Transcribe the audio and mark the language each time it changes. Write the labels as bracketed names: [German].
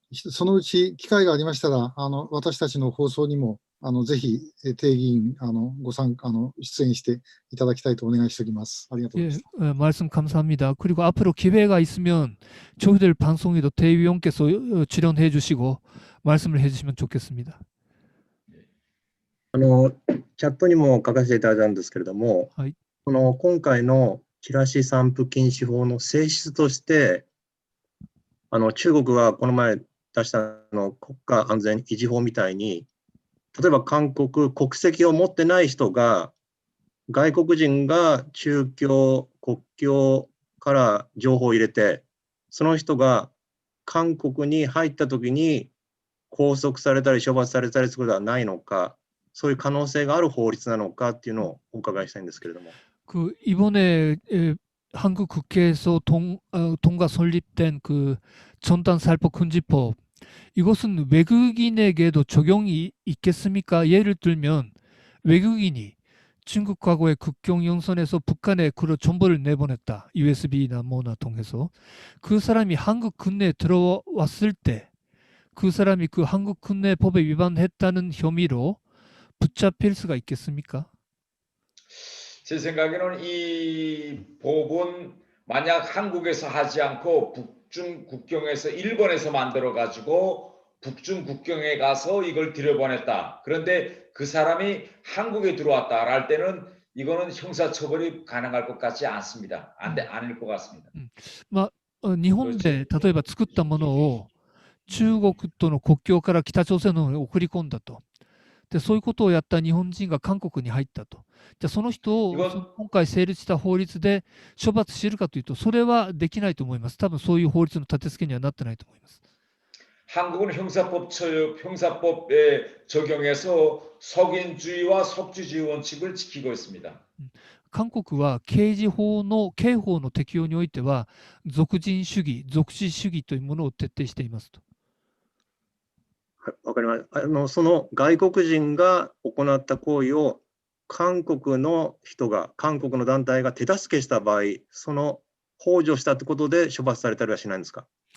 [Japanese] そのうち機会がありましたら、私たちの放送にもぜひ定議員出演していただきたいとお願いしております。ありがとうございます。 [Korean] 말씀 감사합니다. 그리고 앞으로 기회가 있으면 저희들 방송에도 대위원께서 출연해 주시고 말씀을 해 주시면 좋겠습니다. [Japanese] チャットにも書かせていただいたんですけれども、はい、今回のチラシ散布禁止法の性質として、中国はこの前出した国家安全維持法みたいに、例えば韓国国籍を持ってない人が、外国人が中共、国境から情報を入れて、その人が韓国に入ったときに拘束されたり処罰されたりすることはないのか、そういう可能性がある法律なのかっていうのをお伺いしたいんですけれども。 [Korean] 이번에 한국 국회에서 통과 설립된 전단살포 금지법, 이것은 외국인에게도 적용이 있겠습니까? 예를 들면 외국인이 중국 과거의 국경 연선에서 북한에 정보를 내보냈다. USB나 뭐나 통해서. 그 사람이 한국 군내에 들어왔을 때 그 사람이 그 한국 군내 법에 위반했다는 혐의로 붙잡힐 수가 있겠습니까? 제 생각에는 이 법은 만약 한국에서 하지 않고 북중 국경에서 일본에서 만들어 가지고 북중 국경에 가서 이걸 들여보냈다. 그런데 그 사람이 한국에 들어왔다 할 때는 이거는 형사처벌이 가능할 것 같지 않습니다. 아닐 것 같습니다. [Japanese] 日本で例えば作ったものを中国との国境から北朝鮮の方に送り込んだと。でそういうことをやった日本人が韓国に入ったと。じゃあその人を今回成立した法律で処罰するかというと、それはできないと思います。多分そういう法律の立て付けにはなってないと思います。 [Korean] 한국은 형사법에 적용해서 석인주의와 속주주의 원칙을 지키고 있습니다. [Japanese] 韓国は刑法の適用においては属人主義、属地主義というものを徹底していますと。わかりました。その外国人が行った行為を韓国の人が、韓国の団体が手助けした場合、その幇助したってことで処罰されたりはしないんですか?